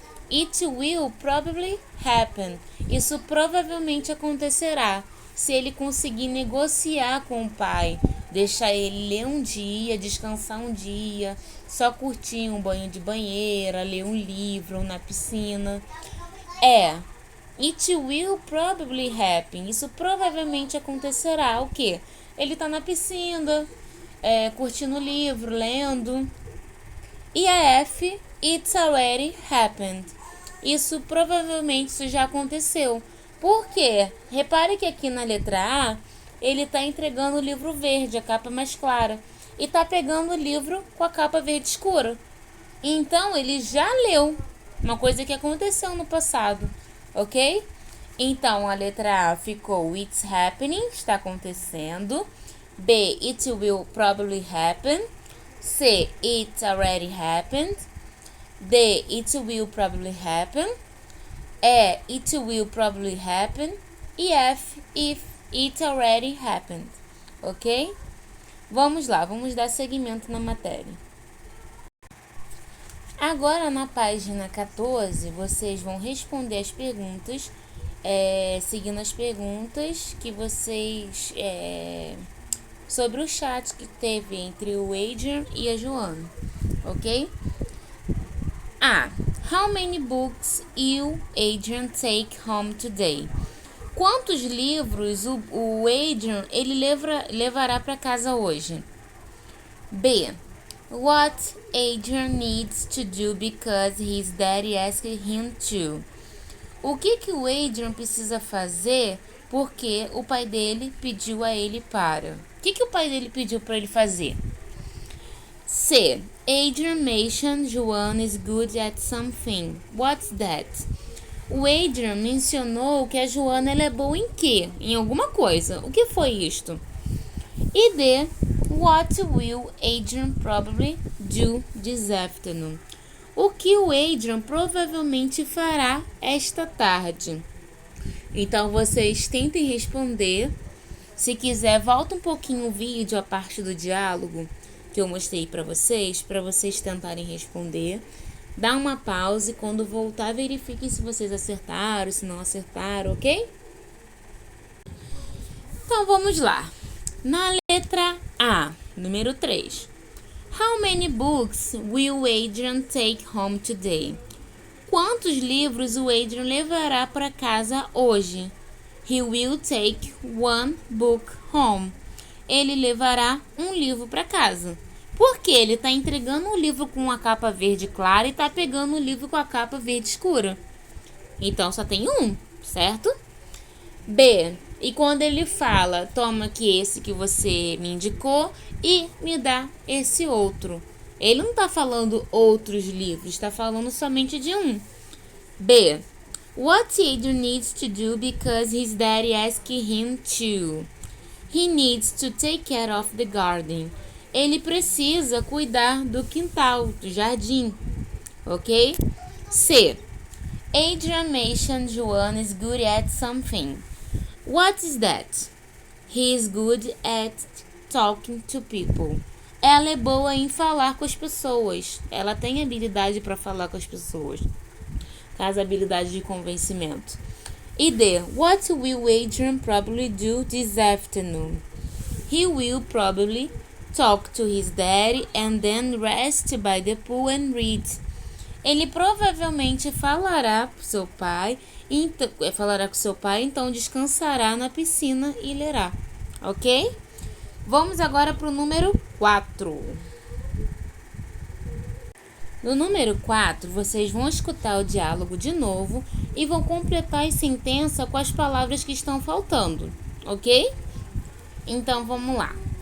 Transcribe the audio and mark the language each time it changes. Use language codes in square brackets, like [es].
[en] It will probably happen. [pt] Isso provavelmente acontecerá se ele conseguir negociar com o pai. Deixar ele ler um dia, descansar um dia, só curtir um banho de banheira, ler um livro na piscina. [en] It will probably happen. [pt] Isso provavelmente acontecerá. O quê? Ele tá na piscina, curtindo o livro, lendo. E a F, [en] it's already happened. [pt] Isso provavelmente já aconteceu. Por quê? Repare que aqui na letra A, ele tá entregando o livro verde, a capa mais clara. E tá pegando o livro com a capa verde escura. Então, ele já leu. Uma coisa que aconteceu no passado, ok? Então, a letra A ficou [en] it's happening, [pt] está acontecendo. [en] B, it will probably happen. C, it already happened. D, it will probably happen. E, it will probably happen. E F, if it already happened, ok? [pt] Vamos lá, vamos dar seguimento na matéria. Agora, na página 14, vocês vão responder as perguntas, seguindo as perguntas que vocês... sobre o chat que teve entre o Adrian e a Joana, ok? A. [en] How many books will Adrian take home today? [pt] Quantos livros o Adrian ele levará para casa hoje? B. [en] What Adrian needs to do because his daddy asked him to. [pt] O que o Adrian precisa fazer porque o pai dele pediu a ele para? O que o pai dele pediu para ele fazer? C. [en] Adrian mentioned Joanna is good at something. What's that? [pt] O Adrian mencionou que a Joana ela é boa em quê? Em alguma coisa. O que foi isto? E D. [en] What will Adrian probably do this afternoon? [pt] O que o Adrian provavelmente fará esta tarde? Então, vocês tentem responder. Se quiser, volta um pouquinho o vídeo, a parte do diálogo que eu mostrei para vocês tentarem responder. Dá uma pausa e quando voltar, verifiquem se vocês acertaram, se não acertaram, ok? Então, vamos lá. Na letra A, número 3. [en] How many books will Adrian take home today? [pt] Quantos livros o Adrian levará para casa hoje? [en] He will take one book home. [pt] Ele levará um livro para casa. Porque ele está entregando um livro com a capa verde clara e está pegando um livro com a capa verde escura. Então, só tem um, certo? B. E quando ele fala, toma aqui esse que você me indicou e me dá esse outro. Ele não está falando outros livros, está falando somente de um. B. [en] What Adrian needs to do because his daddy asked him to. He needs to take care of the garden. [pt] Ele precisa cuidar do quintal, do jardim, ok? C. [en] Adrian mentioned Joanna is good at something. What is that? He is good at talking to people. [pt] Ela é boa em falar com as pessoas. Ela tem habilidade para falar com as pessoas. Caso habilidade de convencimento. E D. [en] What will Adrian probably do this afternoon? He will probably talk to his daddy and then rest by the pool and read. [pt] Ele provavelmente falará com seu pai, então descansará na piscina e lerá. Ok? Vamos agora para o número 4. No número 4, vocês vão escutar o diálogo de novo e vão completar a sentença com as palavras que estão faltando, ok? Então, vamos lá.